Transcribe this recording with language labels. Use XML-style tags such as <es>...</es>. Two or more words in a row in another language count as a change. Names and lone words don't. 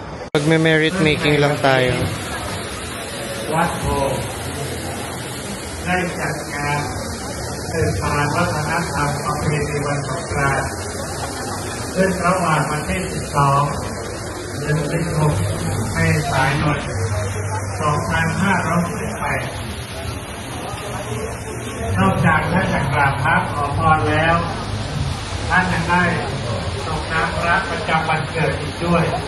<tl>Magme-</tl> <en>merit making</en> <tl>lang tayo.</tl> <th>วัดโพได้จัดงานสืบสานวัฒนธรรมประเพณีวันสงกรานต์ซึ่งระหว่างวันที่ 12 ถึง 16 เมษายน 2568 นอกจากท่านจะกราบพระขอพรแล้ว ท่านยังได้ส่งน้ำพระประจำวันเกิดอีกด้วย</th>